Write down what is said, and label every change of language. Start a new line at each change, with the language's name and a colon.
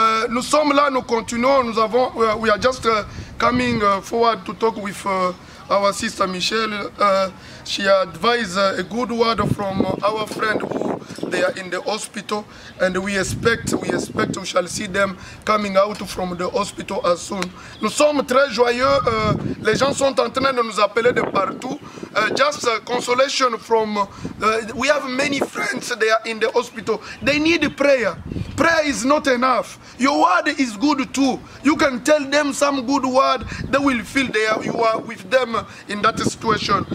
French: Nous sommes là, nous continuons,
English: we are just coming forward to talk with our sister Michelle. She advised a good word from our friend who they are in the hospital, and we expect we shall see them coming out from the hospital as soon.
French: Nous sommes très joyeux, les gens sont en train de nous appeler de partout.
English: Just consolation from, we have many friends, they are in the hospital. They need prayer. Prayer is not enough. Your word is good too. You can tell them some good word, they will feel you are with them in that situation.